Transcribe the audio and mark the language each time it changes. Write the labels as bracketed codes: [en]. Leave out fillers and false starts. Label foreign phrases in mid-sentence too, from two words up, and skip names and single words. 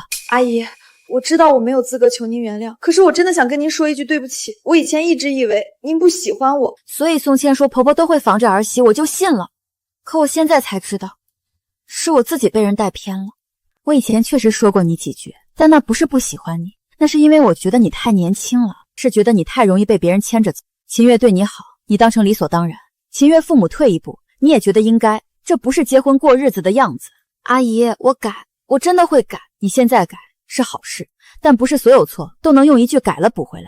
[zh] 阿姨，我知道我沒有資格求您原諒，可是我真的想跟您說一句對不起。我以前一直以為您不喜歡我，所以宋茜說婆婆都會防着兒媳，我就信了。可我現在才知道，是我自己被人帶偏了。我以前確實說過你幾句， 但那不是不喜歡你，那是因為我覺得你太年輕了，是覺得你太容易被別人牽着走。秦月對你好，你當成理所當然。秦月父母退一步，你也覺得應該，這不是結婚過日子的樣子。阿姨，我改，我真的會改。你現在改是好事，但不是所有錯都能用一句改了補回來。